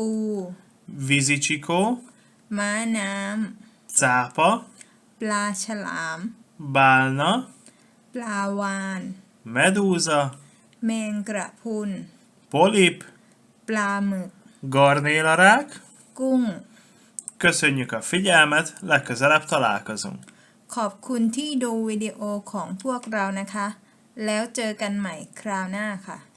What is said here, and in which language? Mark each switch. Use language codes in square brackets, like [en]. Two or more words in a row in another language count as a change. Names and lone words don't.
[hu] vízicsikó, [th] ม้าน้ [hu] cápa, [th] ำ ปลาฉลาม [hu] bálna, [th] ปลาวาฬ [hu] medúza, [th] แมงกระพรุน [hu] polip, [th] ปลาหมึก [hu] garnélarák. [th] กุ้ง [hu] Köszönjük a figyelmet, legközelebb találkozunk. [th] ขอบคุณที่ดูวิดีโอของพวกเรานะคะ แล้วเจอกันใหม่คราวหน้าค่ะ